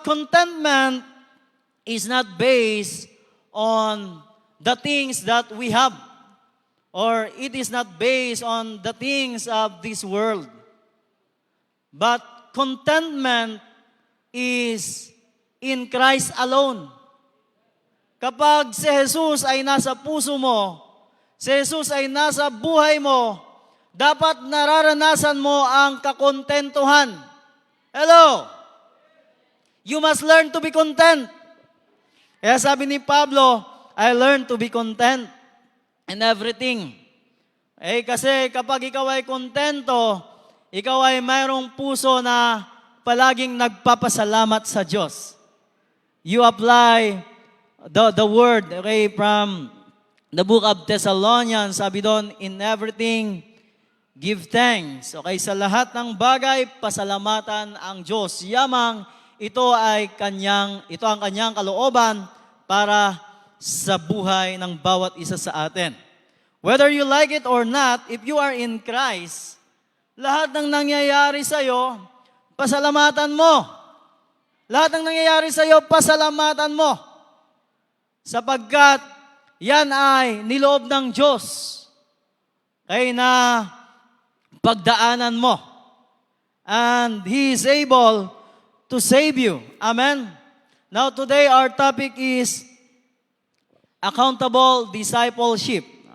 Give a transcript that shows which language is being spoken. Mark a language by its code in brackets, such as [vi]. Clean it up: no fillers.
[en] Contentment is not based on the things that we have, or it is not based on the things of this world. But contentment is in Christ alone. [tl] Kapag si Jesus ay nasa puso mo, si Jesus ay nasa buhay mo, dapat nararanasan mo ang kakontentuhan. [en] Hello? You must learn to be content. [tl] Kaya sabi ni Pablo, [en] I learned to be content in everything. [tl] Kasi kapag ikaw ay kontento, ikaw ay mayroong puso na palaging nagpapasalamat sa Diyos. [en] You apply the word, from the book of Thessalonians, [tl] sabi doon, [en] in everything, give thanks. [tl] Sa lahat ng bagay, pasalamatan ang Diyos. Yamang ito ang kanyang kalooban para sa buhay ng bawat isa sa atin. [en] Whether you like it or not, if you are in Christ, [tl] lahat ng nangyayari sa iyo, pasalamatan mo. Lahat ng nangyayari sa iyo, pasalamatan mo. Sapagkat yan ay niloob ng Diyos kaya na pagdaanan mo. [en] And He is able to save you. Amen? Now today our topic is accountable discipleship.